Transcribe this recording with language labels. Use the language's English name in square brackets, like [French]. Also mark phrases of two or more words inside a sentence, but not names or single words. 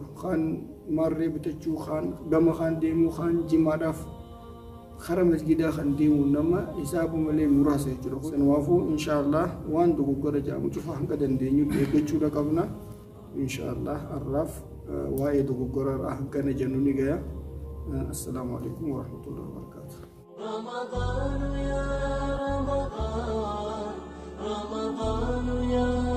[Oromo] Kaan marree bitachuu, kaan gama kaan deemuu, kaan jimaadhaaf kara masgidaa kan deemuu nama hisaabu malee muraasa jechuudha. Sanumaafuu inshaallah waan dogoggora jedhamu cufa hanga dandeenyutti eeggachuudha qabna. inshaallah arraaf waa'ee dogoggora hangana jennu ni gaya. [Arabic] السلام عليكم ورحمة الله وبركاته. رمضان يا رمضان رمضان يا